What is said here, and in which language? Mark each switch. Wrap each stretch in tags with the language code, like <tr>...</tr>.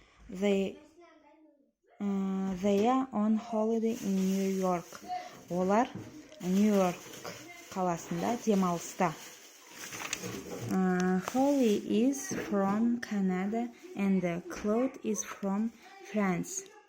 <en>They are on holiday in New York.</en> <kk>Олар Нью-Йорк қаласында демалыста.</kk> <en>Holly is from Canada and Claude is from France.</en>